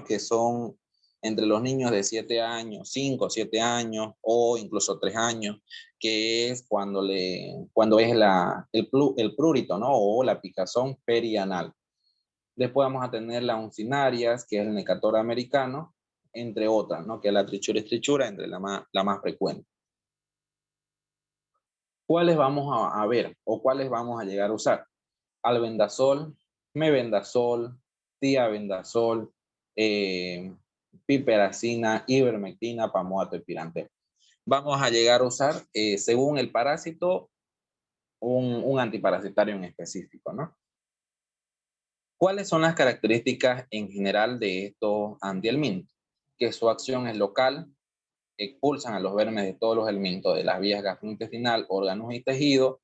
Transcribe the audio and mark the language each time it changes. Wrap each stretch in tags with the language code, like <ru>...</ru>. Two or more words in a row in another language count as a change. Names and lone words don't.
<es>Que son entre los niños de 7 años, 5, 7 años o incluso 3 años, que es cuando es el prurito, ¿no? O la picazón perianal. Después vamos a tener las uncinarias, que es el necator americano, entre otras, ¿no? Que es la trichura, entre la más frecuente. ¿Cuáles vamos a ver o cuáles vamos a llegar a usar? Albendazol, mebendazol, tiabendazol, piperacina, ivermectina, pamoato y pirantel. Vamos a llegar a usar, según el parásito, un antiparasitario en específico, ¿no? ¿Cuáles son las características en general de estos antihelmintos? Que su acción es local, expulsan a los vermes de todos los helmintos de las vías gastrointestinal, órganos y tejidos.</es>